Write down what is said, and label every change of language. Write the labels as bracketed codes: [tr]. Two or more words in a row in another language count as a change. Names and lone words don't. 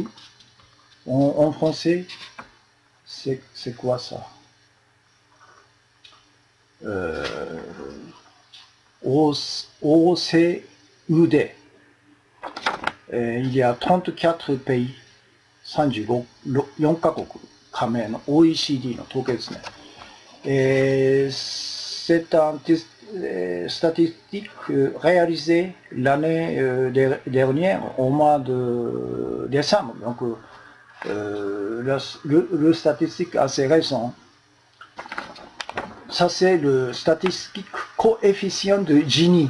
[fr] En français, c'est quoi ça? OCUD. Il y a 34 pays, 35、 [ja] 4 カ国加盟の OECD の統計ですね。 [fr] C'est un statistique réalisé l'année dernière au mois de décembre. Donc, le statistique assez récent. Ça, c'est le statistique coefficient de Gini.